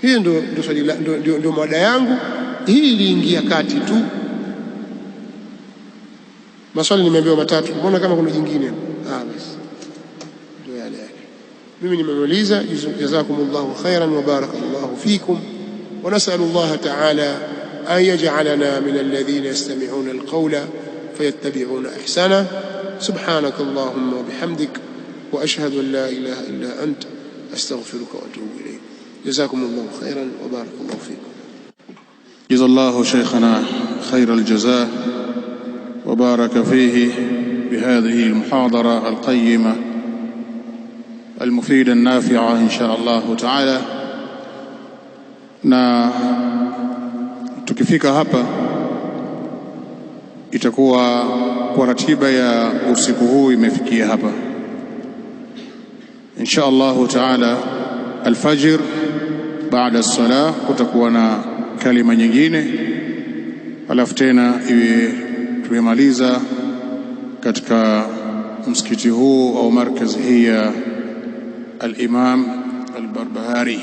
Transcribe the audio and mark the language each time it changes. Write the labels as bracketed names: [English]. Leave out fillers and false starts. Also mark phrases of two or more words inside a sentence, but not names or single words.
[Swahili] Hii ndio mada yangu. Hii iliingia kati tu. Maswali nimeambiwa matatu, mbona kama kuna jingine? Basi ndio yale. Mimi nimemaliza. [Arabic] جزاكم الله خيرا وبارك الله فيكم، ونسأل الله تعالى أن يجعلنا من الذين يستمعون القول فيتبعون أحسنه. سبحانك اللهم وبحمدك وأشهد أن لا إله إلا أنت أستغفرك وأتوب إليك. جزاكم الله خيرا وبارك الله فيكم. جزى الله شيخنا خير الجزاء وبارك فيه بهذه المحاضرة القيمة المفيدة النافعة إن شاء الله تعالى. [Swahili] Na tukifika hapa itakuwa kwa ratiba ya usiku huu imefikia hapa [Arabic] إن شاء الله تعالى. [Swahili] Alfajr baada as-salah kutakuwa na kalima nyingine, alafu tena iwe tumemaliza katika msikiti huu au markazi hii ya al-Imam al-Barbahari.